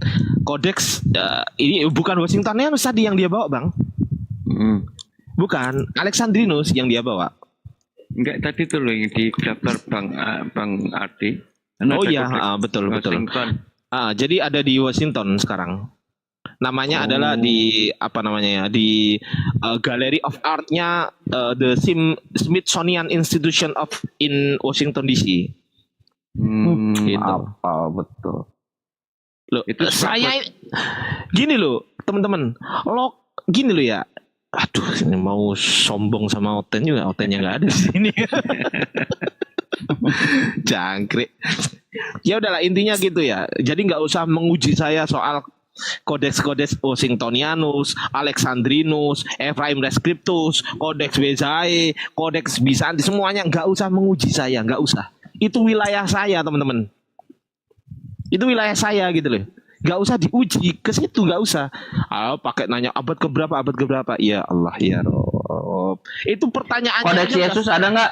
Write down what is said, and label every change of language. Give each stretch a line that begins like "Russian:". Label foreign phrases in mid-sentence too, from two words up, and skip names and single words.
Indonesian: Kodeks ini bukan Washingtonianus tadi yang dia bawa, Bang. Bukan, Alexandrinus yang dia bawa. Enggak, tadi tuh loh yang di daftar Bang Ardi. Oh iya, betul. Washington. Jadi ada di Washington sekarang. Namanya adalah di Gallery of Art-nya the Smithsonian Institution in Washington DC. Gitu. Apa betul? Loh, saya gini loh, teman-teman. Gini loh ya. Aduh, ini mau sombong sama Oten juga. Otennya nggak ada di sini. Jangkrik. Ya udahlah, intinya gitu ya. Jadi nggak usah menguji saya soal Kodeks Washingtonianus, Alexandrinus, Ephraim Descriptus, Kodeks Bezae, Kodeks Bizanti, semuanya nggak usah menguji saya, nggak usah. Itu wilayah saya, teman-teman. Itu wilayah saya gitu loh. Nggak usah diuji ke situ, nggak usah. Pakai nanya abad keberapa?
Arabic: يا الله يا رب.
Indonesian: Itu pertanyaannya. Kodeks Yesus ada nggak?